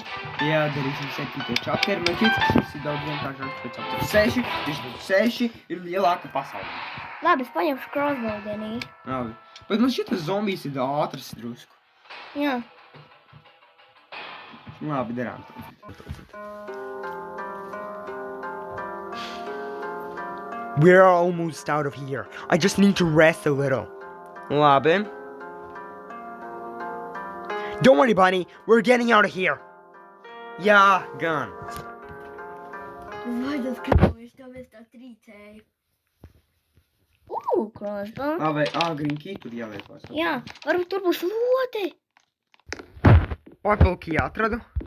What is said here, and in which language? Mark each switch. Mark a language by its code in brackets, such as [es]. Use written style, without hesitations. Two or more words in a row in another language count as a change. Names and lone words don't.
[lv] Jā, darīsim 7. chapteru. Man šķiet, ka šis ir daudz vienkāršāks par chapter 6. Tieši 6 ir lielāka pasaule. Labi, es paņemšu crossbow dienī. Labi. Bet man šķiet, ka zombijs ir ātrs drusku. Jā. Labi, darām to. [en] We're almost out of here. I just need to rest a little. [lv] Labi. [en] Don't worry, Bunny. We're getting out of here. [lv] Jā, gan. Vai tas kraujas, tāpēc tā trīcēja. Crossbow. Vai [en] green key [lv] tur jāliek vairs. Jā, varbūt tur būs lodi. [en] Purple key [lv] atradu.